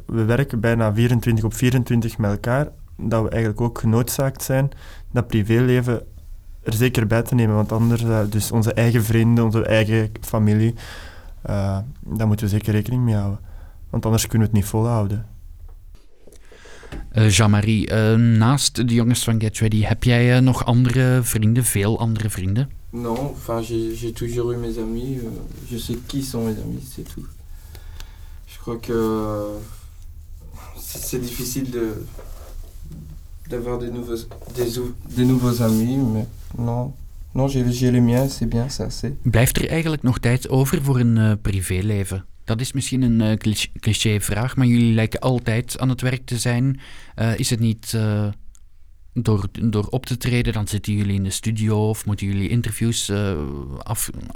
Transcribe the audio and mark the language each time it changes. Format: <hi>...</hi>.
<nl>We werken bijna 24 op 24 met elkaar, dat we eigenlijk ook genoodzaakt zijn dat privéleven er zeker bij te nemen. Want anders, dus onze eigen vrienden, onze eigen familie, daar moeten we zeker rekening mee houden. Want anders kunnen we het niet volhouden. Jean-Marie, naast de jongens van Get Ready, heb jij nog andere vrienden, veel andere vrienden?</nl> <fr>Non, enfin, j'ai toujours eu mes amis. Je sais qui sont mes amis, c'est tout. Je crois que c'est difficile d'avoir des nouveaux amis, mais non, j'ai les miens, c'est bien ça, c'est.</fr> <nl>Blijft er eigenlijk nog tijd over voor een privéleven? Dat is misschien een cliché vraag, maar jullie lijken altijd aan het werk te zijn. Is het niet door op te treden, dan zitten jullie in de studio of moeten jullie interviews af?</nl>